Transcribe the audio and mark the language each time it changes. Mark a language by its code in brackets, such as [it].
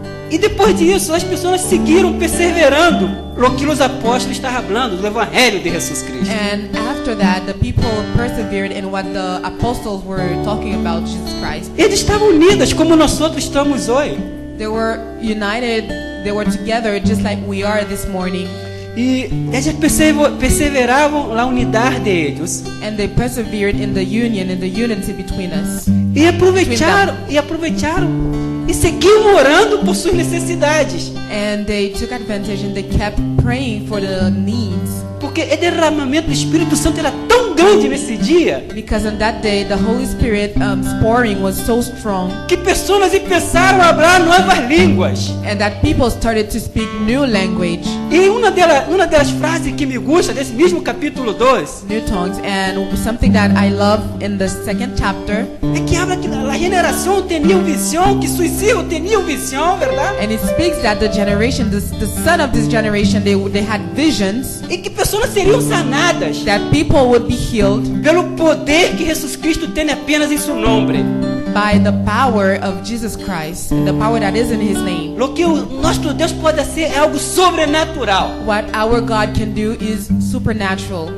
[pt] E depois disso, as pessoas seguiram perseverando no que os apóstolos estavam falando, do Evangelho de Jesus Cristo. [en] And after that, the people persevered in what the apostles were talking about Jesus Christ. [pt] Eles estavam unidos como nós outros estamos hoje. [en] They were united, they were together just like we are this morning. [pt] E eles perseveravam na unidade deles. [en] And they persevered in the union, in the unity between us. [pt] E aproveitaram e seguiam orando por suas necessidades. [en] And they took advantage and they kept praying for the needs. [pt] Porque o derramamento do Espírito Santo era tão grande nesse dia [en] Because on that day, the Holy Spirit pouring was so strong, [pt] que pessoas começaram a falar novas línguas. [en] and that people started to speak new language, [pt] E uma das frases que me gusta desse mesmo capítulo 2 [en] new tongues. And something that I love in the second chapter, [pt] é que habla que a geração tinha visão, que seus filhos tinham visão, verdade? [en] and it speaks that the generation, the son of this generation, they had visions, [pt] E que pessoas seriam sanadas [en] that people would be healed [pt] pelo poder que Jesus Cristo tem apenas em seu nome. [en] by the power of Jesus Christ, and the power that is in His name. [pt] O que o nosso Deus pode ser é algo sobrenatural. [en] What our God can do is supernatural,